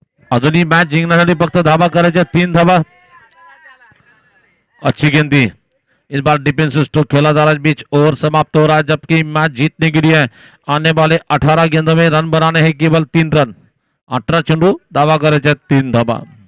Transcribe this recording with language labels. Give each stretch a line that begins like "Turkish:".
Marathi: अजूनही मॅच जिंकण्यासाठी फक्त धावा करायच्या, 3 धावा.
Hindi: अच्छी गेंदी इस बार डिफेंसिव स्ट्रोक खेला जा रहा है. बीच ओवर समाप्त हो रहा है जबकि मैच जीतने के लिए आने वाले 18 गेंदों में रन बनाने हैं केवल 3 रन.
Marathi: 18 चेंडू धावा करायच्या, 3 धावा.